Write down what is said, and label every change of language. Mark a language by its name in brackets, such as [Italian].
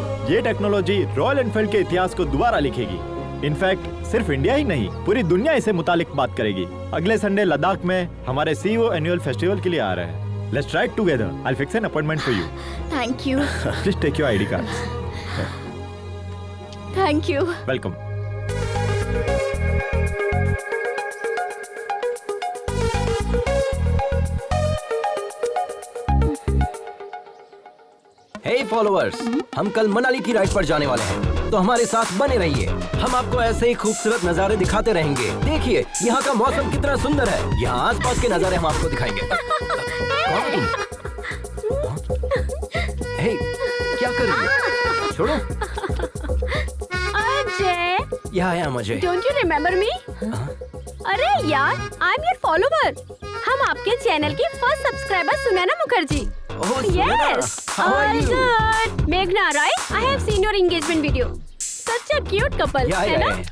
[Hindi] ये technology royal Enfield के इतिहास को दोबारा लिखेगी। इनफैक्ट सिर्फ इंडिया ही नहीं, पूरी दुनिया इसे मुतालिक बात करेगी। अगले संडे लद्दाख में हमारे CEO एनुअल फेस्टिवल के लिए आ रहे हैं। [English] Let's try it together. I'll fix an appointment for you. Thank you. Please take your ID cards. Thank you. Welcome. Hey followers, [Hindi] हम कल मनाली की राइड पर जाने वाले हैं, तो हमारे साथ बने रहिए। हम आपको ऐसे ही खूबसूरत नज़ारे दिखाते रहेंगे। देखिए यहाँ का मौसम कितना सुंदर है। यहाँ आसपास के नज़ारे हम आपको दिखाएंगे। हे, क्या कर रही है? छोड़ो। अजय, यहाँ आया मुझे। [English] Don't you remember me? [Hindi] अरे यार, [English] I am your follower. [Hindi] हम आपके चैनल की first subscriber Sunaina Mukherjee. [English] Yes, all good. Meghna, right? I have seen your engagement video. Such a cute couple, [Hindi] है ना?